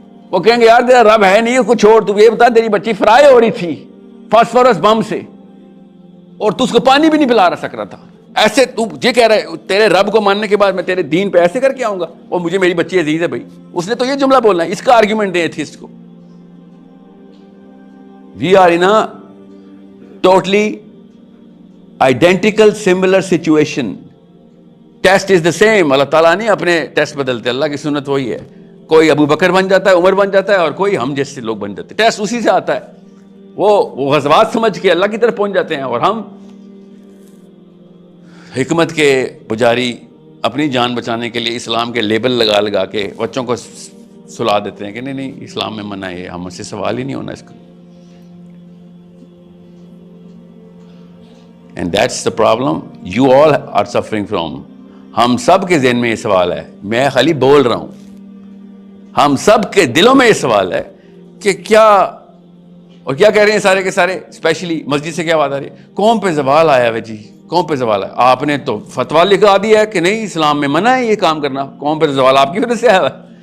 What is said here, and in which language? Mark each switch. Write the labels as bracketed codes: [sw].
[ur] وہ کہیں گے یار تیرا رب ہے نہیں, اس کو چھوڑ, تو یہ بتا تیری بچی فرائی ہو رہی تھی فاسفورس بم سے اور تو اس کو پانی بھی نہیں پلا سک رہا تھا. ایسے تو یہ کہہ رہا ہے تیرے رب کو ماننے کے بعد میں تیرے دین پہ ایسے کر کے آؤں گا, اور مجھے میری بچی عزیز ہے بھائی. اس نے تو یہ جملہ بولنا ہے, اس کا آرگیومنٹ دیں ایتھیسٹ کو. [en] We are in a totally identical similar situation. Test is the same. [ur] اللہ تعالیٰ نہیں اپنے ٹیسٹ بدلتے, اللہ کی سنت وہی ہے. کوئی ابو بکر بن جاتا ہے, عمر بن جاتا ہے, اور کوئی ہم جیسے لوگ بن جاتے ہیں. ٹیسٹ اسی سے آتا ہے. وہ غزوات سمجھ کے اللہ کی طرف پہنچ جاتے ہیں, اور ہم حکمت کے پجاری اپنی جان بچانے کے لیے اسلام کے لیبل لگا لگا کے بچوں کو سلا دیتے ہیں کہ نہیں نہیں اسلام میں منع ہے, ہم سے سوال ہی نہیں ہونا اس کا. [en] And that's the problem you all are suffering from. [ur] ہم سب کے ذہن میں یہ سوال ہے, میں خالی بول رہا ہوں, ہم سب کے دلوں میں یہ سوال ہے کہ کیا, اور کیا کہہ رہے ہیں سارے کے سارے, اسپیشلی مسجد سے کیا بات آ رہی ہے, قوم پہ زوال آیا ہے جی, قوم پہ زوال ہے. آپ نے تو فتویٰ لکھا دیا ہے کہ نہیں اسلام میں منع ہے یہ کام کرنا, قوم پہ زوال آپ کی وجہ سے آیا ہے.